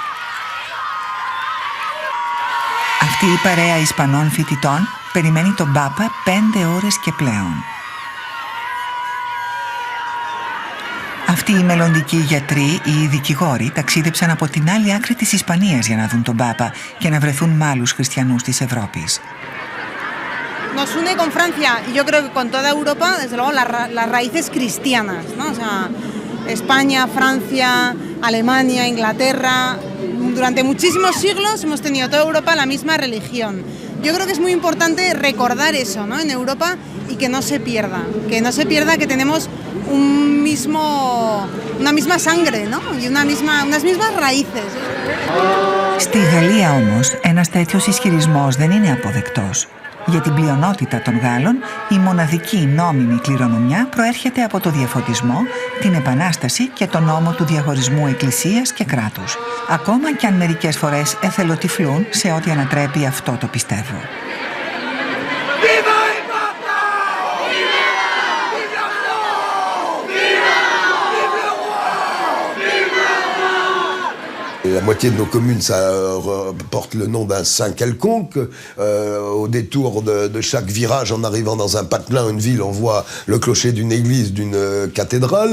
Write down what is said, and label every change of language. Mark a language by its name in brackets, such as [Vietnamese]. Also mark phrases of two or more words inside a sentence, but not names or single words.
[Greek] Αυτή η παρέα Ισπανών φοιτητών περιμένει τον Πάπα 5 ώρες και πλέον. Αυτοί οι μελλοντικοί γιατροί ή οι δικηγόροι ταξίδεψαν από την άλλη άκρη της Ισπανίας για να δουν τον Πάπα και να βρεθούν με άλλους χριστιανούς της Ευρώπης. [Spanish] Nos une con Francia y yo creo que con toda Europa, desde luego, las raíces cristianas, ¿no? O sea, España, Francia, Alemania, Inglaterra, durante muchísimos siglos hemos tenido toda Europa la misma religión. Yo creo que es muy importante recordar eso, ¿no? En Europa y que no se pierda que tenemos una misma sangre, ¿no? Y unas mismas raíces. [Greek] Στη Γαλλία όμως ένας τέτοιος ισχυρισμός δεν είναι αποδεκτός. Για την πλειονότητα των Γάλλων, η μοναδική νόμιμη κληρονομιά προέρχεται από το διαφωτισμό, την Επανάσταση και τον νόμο του διαχωρισμού εκκλησίας και κράτους. Ακόμα κι αν μερικές φορές εθελοτυφλούν σε ό,τι ανατρέπει αυτό το πιστεύω. [French] La moitié de nos communes, ça porte le nom d'un saint quelconque. Au détour de chaque virage, en arrivant dans un patelin, une ville, on voit le clocher d'une église, d'une cathédrale.